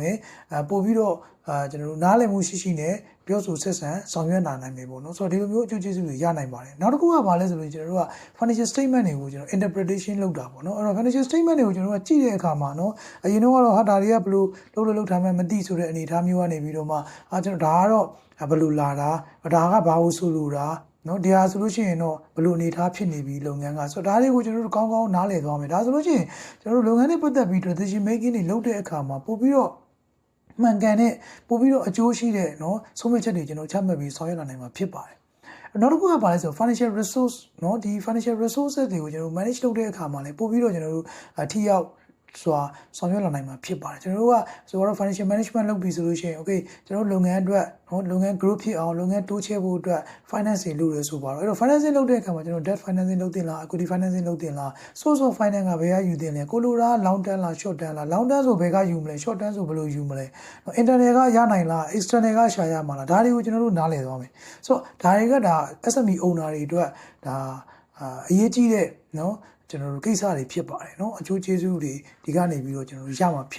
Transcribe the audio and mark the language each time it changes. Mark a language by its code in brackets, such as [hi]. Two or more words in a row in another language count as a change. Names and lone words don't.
[my] မယ်ပို့ပြီးတော့ကျွန်တော်တို့နားလည်မှုရှိနဲ့ပြောဆိုဆက်ဆံဆောင်ရွက်နိုင်မယ်ပေါ့နော်ဆိုတော့ဒီလိုမျိုးအကျိုးကျေးဇူးတွေရနိုင်ပါတယ်နောက်တစ်ခုကဘာလဲဆိုလို့ကျွန်တော်တို့က [en] financial statement [my] တွေကိုကျွန်တော် interpretation လုပ်တာပေါ့နော်အဲ့တော့ [en] financial statement [my] တွေကိုကျွန်တော်တို့ကကြည့်တဲ့အခါမှာနော်အရင်တော့ ဟာဒါတွေကဘယ်လိုလုပ်ထားမှမသိဆိုတဲ့အနေအထားမျိုးကနေပြီးတော့မှကျွန်တော်ဒါကတော့ဘယ်လိုလာတာဒါကဘာလို့ဆိုလိုတာနော်ဒီဟာဆိုလို့ရှိရင်တော့ဘယ်လိုအနေထားဖြစ်နေပြီ လုပ်ငန်းကဆိုတော့ဒါတွေကိုကျွန်တော်တို့ကောင်းကောင်းနားလည်သွားမယ်ဒါဆိုလို့ရှိရင်ကျွန်တော်တို့လုပ်ငန်းတွေပတ်သက်ပြီး [en] decision making [my] တွေလုပ်တဲ့အခါမှာပို့ပြီးတော့မှန်ကန်တဲ့ပို့ပြီး တော့အကျိုးရှိတဲ့เนาะဆုံးဖြတ်ချက်တွေကျွန်တော်ချမှတ်ပြီးဆောင်ရွက်လာနိုင်မှာဖြစ်ပါတယ်နောက်တစ်ခုကဘာလဲဆို [en] financial resource [my] เนาะဒီ [en] financial resources [my] တွေကိုကျွန်တော် manage လုပ်တဲ့အခါမှာလည်းပို့ပြီးတော့ကျွန်တော်တို့ထိရောက်စွာဆောင်ရွက်လာနိုင်မှာဖြစ်ပါတယ်ကျွန်တော်တို့ကဆိုတော့ [en] financial management [my] လုပ်ပြီးဆိုလို့ရှိရင် okay ကျွန်တော်တို့လုပ်ငန်းအတွက်လုပ်ငန်း group ဖြစ်အောင်လုပ်ငန်းတိုးချဲ့ဖို့အတွက် finance တွေလုပ်ရဆိုပါတော့အဲ့တော့ financing လုပ်တဲ့အခါမှာကျွန်တော် [en] debt financing [my] လုပ်တင်လား [en] equity financing [my] လုပ်တင်လား [en] source of finance [my] ကဘယ်ကယူတင်လဲကိုလိုရာ [en] long term [my] လား [en] short term [my] လား [en] long term [my] ဆိုဘယ်ကယူမလဲ [en] short term [my] ဆိုဘယ်လိုယူမလဲ internal ကရနိုင်လား external ကရှာရမှာလားဒါတွေကိုကျွန်တော်တို့နားလည်သွားမယ် ဆိုတော့ဒါတွေကဒါ [en] SME owner [my] တွေအတွက်ဒါအရေးကြီးတဲ့เนาะကျွန်တော်တို့ကိစ္စတွေဖြစ်ပါတယ်เนาะအကျိုးကျေးဇူးတွေဒီကနေပြီးတော့ကျွန်တော်တို့ရမှာဖြစ်